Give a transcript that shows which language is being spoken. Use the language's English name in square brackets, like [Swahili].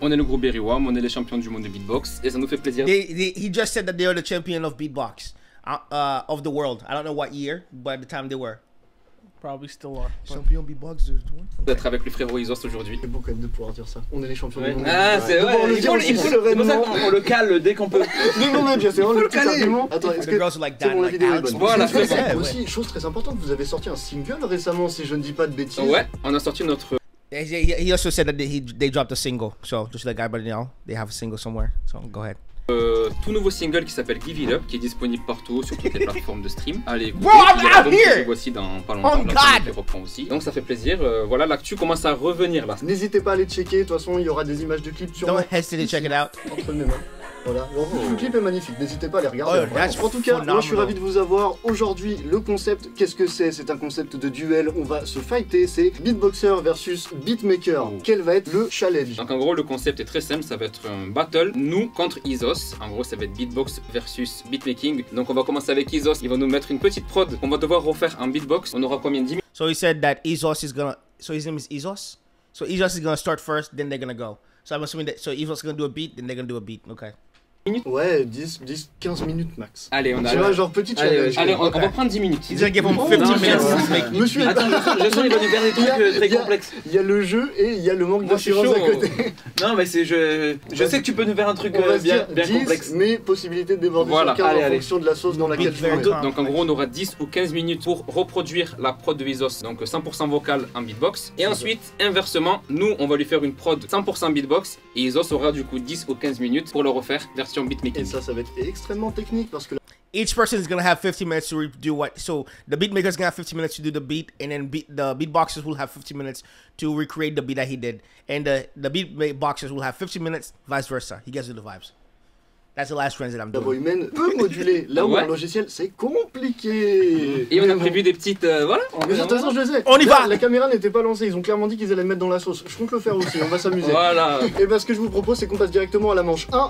[French] On est le groupe Barry Wham, on est les champions du monde de beatbox et ça nous fait plaisir. [English] He just said that they are the champion of beatbox of the world. I don't know what year, but at the time they were. Probably still are. Champion beatbox [French] D'être avec le frérot Isos aujourd'hui. C'est beau quand même de pouvoir dire ça. On est les champions du monde. Ah, c'est vrai. On le cale dès qu'on peut. Non, mais bien sûr, le petit argument. Attends, est-ce que c'est bon, la vidéo est bonne. Voilà, c'est bon. Aussi, chose très importante, vous avez sorti un single récemment, si je ne dis pas de bêtises. Ouais, on a sorti notre... [English] He also said that they dropped a single, so just like everybody know, they have a single somewhere. So go ahead. [French] Tout nouveau single qui s'appelle Give It Up, qui est disponible partout sur toutes les plateformes de stream. Allez, écoutez, le voici dans pas longtemps. Je reprends aussi. Donc ça fait plaisir. Voilà, l'actu commence à revenir là. N'hésitez pas à aller checker. De toute façon, il y aura des images de clips sur. [English] Don't hesitate to check it out. [French] Entre mes mains. Voilà, le clip est magnifique, n'hésitez pas à les regarder. Oh, en tout cas, moi je suis ravi de vous avoir. Aujourd'hui, le concept, qu'est-ce que c'est? C'est un concept de duel, on va se fighter, c'est beatboxer versus beatmaker. Quel va être le challenge? Donc en gros, le concept est très simple, ça va être un battle, nous contre Isos. En gros, ça va être beatbox versus beatmaking. Donc on va commencer avec Isos, il va nous mettre une petite prod qu'on va devoir refaire en beatbox. On aura combien? 10 minutes. [English] So he said that Isos is gonna, so his name is Isos? So Isos is gonna start first, then they're gonna go. So I'm assuming that, so Isos is gonna do a beat, then they're gonna do a beat, okay. [French] Ouais, 15 minutes max. Allez, on a. Tu vois, genre petit challenge. Allez, on va prendre 10 minutes. [English] He's gonna give him 15 minutes. [French] Monsieur, attends, je sens qu'il va nous faire des trucs très complexes. Il y a le jeu et il y a le manque d'assurance à côté. Non, mais c'est je sais que tu peux nous faire un truc bien complexe. Mais possibilité de déborder voilà. sur 15 en fonction de la sauce dans laquelle tu mets. Donc en gros, on aura 10 ou 15 minutes pour reproduire la prod de Isos, donc 100% vocal en beatbox. Et ensuite, inversement, nous, on va lui faire une prod 100% beatbox et Isos aura du coup 10 ou 15 minutes pour le refaire version beatmaking. Et ça va être extrêmement technique parce que [English] each person is gonna have 50 minutes to do what. So the beatmaker is gonna have 50 minutes to do the beat, and then the beatboxers will have 50 minutes to recreate the beat that he did, and the beatboxers will have 50 minutes, vice versa. He gets the vibes. That's the last trend that I'm doing. [French] La voix humaine peut moduler, là où un logiciel c'est compliqué. Et on a prévu des petites voilà. Mais de toute façon je le sais. On y va. La caméra n'était pas lancée, ils ont clairement dit qu'ils allaient le mettre dans la sauce. Je compte le faire aussi, on va s'amuser. Voilà. Et bah ce que je vous propose c'est qu'on passe directement à la manche 1.